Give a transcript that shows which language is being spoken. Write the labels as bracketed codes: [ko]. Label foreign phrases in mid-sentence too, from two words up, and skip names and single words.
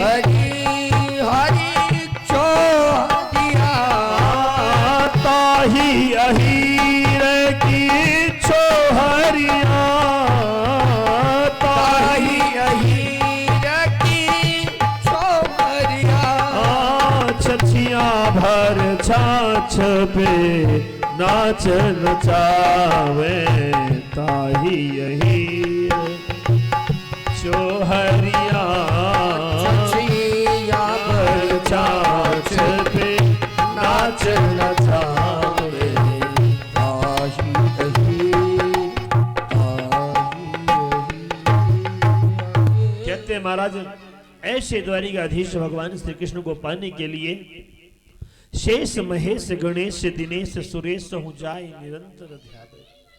[bra] हरि छोहरिया ताही अहीर की छोहरिया ताही अहीर की छोहरिया छछिया भर छाछ पे नाच नचावे। ताही यही छोहरिया छछिया भर छाछ पे नाच नचावे। ताही अहीर [hi] कहते हैं महाराज ऐसे द्वारिकाधीश भगवान श्री कृष्ण को पाने के लिए शेष महेश गणेश दिनेश सुरेश हूँ जाए निरंतर ध्यान।